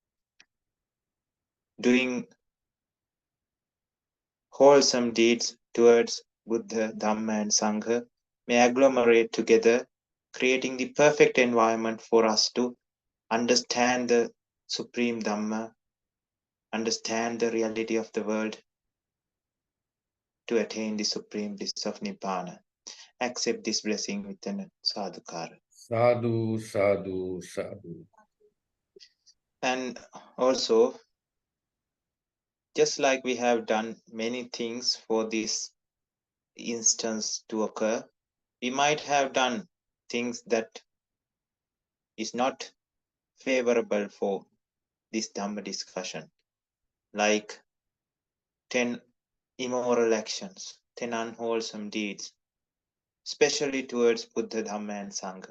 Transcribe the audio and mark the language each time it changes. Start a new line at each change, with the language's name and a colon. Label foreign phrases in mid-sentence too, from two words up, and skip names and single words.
English: doing wholesome deeds towards Buddha, Dhamma, and Sangha, may agglomerate together, creating the perfect environment for us to understand the supreme Dhamma, understand the reality of the world, to attain the supreme bliss of Nibbana. Accept this blessing with an sadhukara.
Pali: Sadhu, sadhu, sadhu.
English: And also, just like we have done many things for this instance to occur, we might have done things that is not favorable for this Dhamma discussion, like 10 immoral actions, 10 unwholesome deeds, especially towards Buddha, Dhamma, and Sangha.